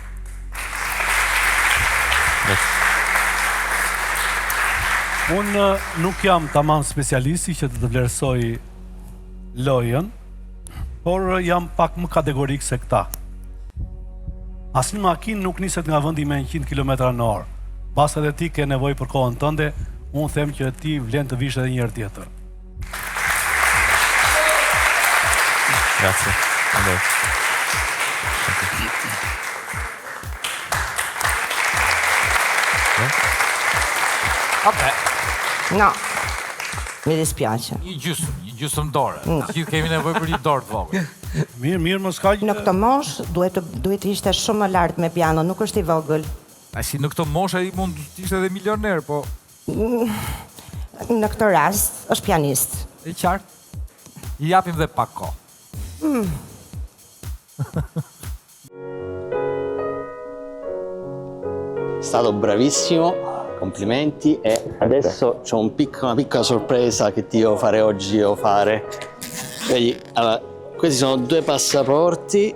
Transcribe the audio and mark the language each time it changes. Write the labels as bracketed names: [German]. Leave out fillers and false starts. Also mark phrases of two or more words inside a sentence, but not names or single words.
[Albanian] Unë nuk jam tamam specialisti që të vlerësoj lojën, por jam pak më kategorik se këta. Asnjë makinë nuk niset nga vendi me 100 km/h. Pas edhe ti ke nevojë për kohën tënde, unë them që ti vlen të vish edhe një herë tjetër. [Italian] Grazie. Vabbè, No, mi dispiace. [Albanian] një gjysmë dorë. Ju kemi nevojë për një dorë të vogël. Mirë, mos ka Në këtë moshë duhet ishte shumë më lart me piano, nuk është i vogël. Ai si në këtë moshë ai mund të ishte edhe milioner, po Në këtë rast është pianist. e qartë. I japim dhe pak kohë. [Italian] È stato bravissimo, complimenti e adesso c'ho una piccola sorpresa che ti devo fare oggi, Vedi, allora, questi sono 2 passaporti.